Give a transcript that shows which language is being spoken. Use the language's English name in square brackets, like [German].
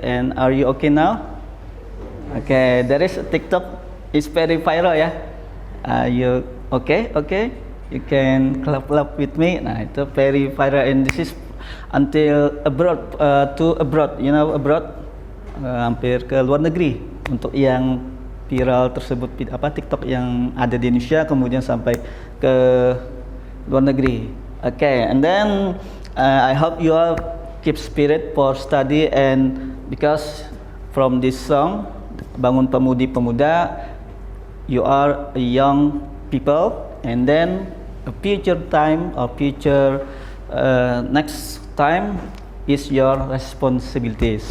[English] And are you okay now? Okay, there is a TikTok. It's very viral, yeah. You okay? Okay, you can clap with me. [Indonesian] Nah, itu [English] very viral, and this is until abroad, to abroad. You know abroad, [Indonesian] hampir ke luar negeri. Untuk yang viral tersebut, TikTok yang ada di Indonesia kemudian sampai ke luar negeri. [English] Okay, and then I hope you all keep spirit for study, and because from this song Bangun Pemudi Pemuda, you are a young people, and then a future time or future next time is your responsibility.